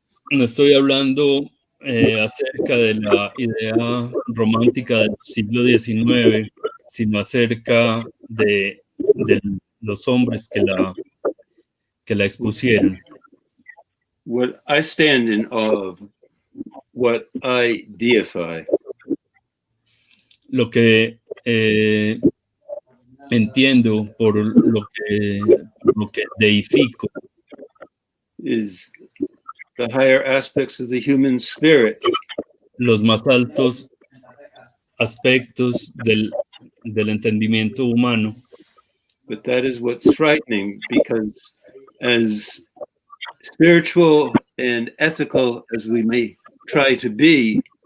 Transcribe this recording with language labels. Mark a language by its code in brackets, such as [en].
[es] No estoy hablando acerca de la idea romántica del siglo XIX, sino acerca de los hombres que la expusieron. [en] What I stand in awe of, what I deify. [es] Lo que entiendo por lo que deifico [en] Is the higher aspects of the human spirit. [es] Los más altos aspectos del entendimiento humano. [en] But that is what's frightening, because as spiritual and ethical as we may try to be,